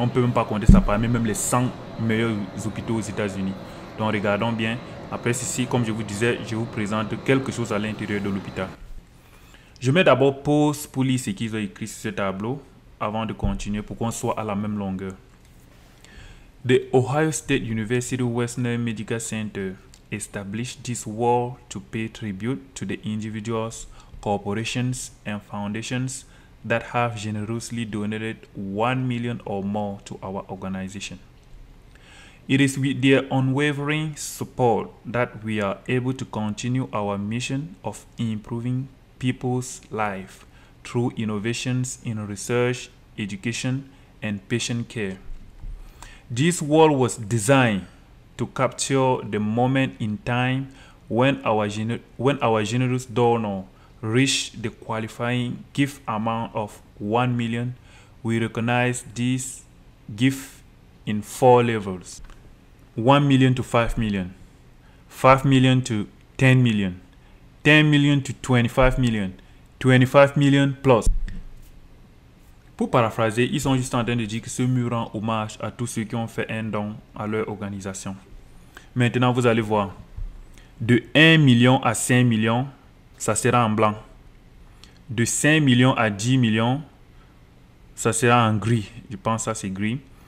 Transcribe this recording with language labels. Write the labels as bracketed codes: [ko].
[fr] On ne peut même pas compter ça parmi même les 100 meilleurs hôpitaux aux États-Unis. Donc regardons bien. Après ceci, comme je vous disais, je vous présente quelque chose à l'intérieur de l'hôpital. Je mets d'abord pause pour lire ce qu'ils ont écrit sur ce tableau avant de continuer pour qu'on soit à la même longueur. [en] The Ohio State University Western Medical Center established this wall to pay tribute to the individuals, corporations, and foundations that have generously donated 1 million or more to our organization. It is with their unwavering support that we are able to continue our mission of improving people's lives through innovations in research, education, and patient care. This wall was designed to capture the moment in time when our generous donor reached the qualifying gift amount of 1 million. We recognize this gift in 4 levels: 1 million to 5 million, 5 million to 10 million, 10 million to 25 million, 25 million plus. [fr] Pour paraphraser, ils sont juste en train de dire que ce mur rend hommage à tous ceux qui ont fait un don à leur organisation. Maintenant, vous allez voir. De 1 million à 5 millions, ça sera en blanc. De 5 millions à 10 millions, ça sera en gris. Je pense que ça c'est gris.